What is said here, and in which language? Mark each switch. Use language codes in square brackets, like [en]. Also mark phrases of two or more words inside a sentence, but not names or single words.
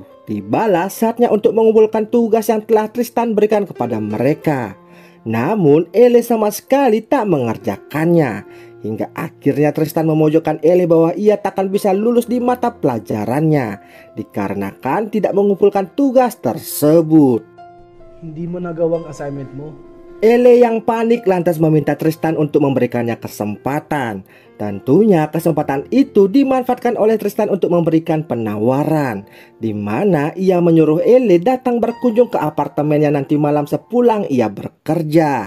[id] Tibalah saatnya untuk mengumpulkan tugas yang telah Tristan berikan kepada mereka. Namun Elle sama sekali tak mengerjakannya. Hingga akhirnya Tristan memojokkan Elle bahwa ia takkan bisa lulus di mata pelajarannya dikarenakan tidak mengumpulkan tugas tersebut. [tl] Hindi mo nagawa ang assignment mo. [id] Elle yang panik lantas meminta Tristan untuk memberikannya kesempatan. Tentunya kesempatan itu dimanfaatkan oleh Tristan untuk memberikan penawaran, di mana ia menyuruh Elle datang berkunjung ke apartemennya nanti malam sepulang ia bekerja.